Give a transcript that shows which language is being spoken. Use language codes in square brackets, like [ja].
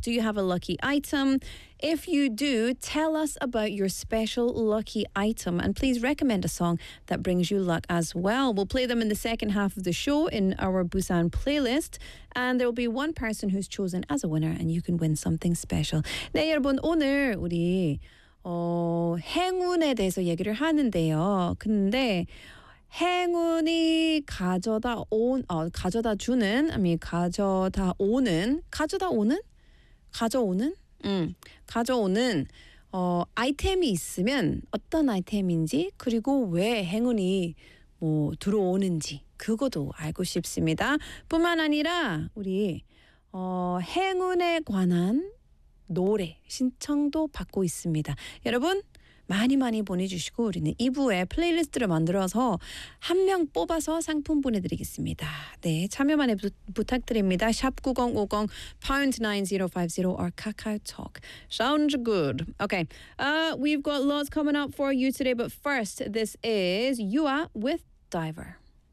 [en] Do you have a lucky item? If you do, tell us about your special lucky item, and please recommend a song that brings you luck as well. We'll play them in the second half of the show in our Busan playlist, and there will be one person who's chosen as a winner, and you can win something special. [ko] 네, 여러분, 오늘 우리 행운에 대해서 얘기를 하는데요. 근데 행운이 가져다 온, 가져다 주는, 아니 가져다 오는, 가져다 오는? 가져오는? 가져오는 아이템이 있으면 어떤 아이템인지, 그리고 왜 행운이 뭐 들어오는지 그것도 알고 싶습니다. 뿐만 아니라 우리 행운에 관한 노래 신청도 받고 있습니다. 여러분 많이 많이 보내주시고 우리는 2부에 플레이리스트를 만들어서 한 명 뽑아서 상품 보내드리겠습니다. 네, 참여 많이 부탁드립니다. 샵 9050 #9050 or 카카오톡 [en] Sounds good. Okay, we've got lots coming up for you today, but first this is Yua with Diver.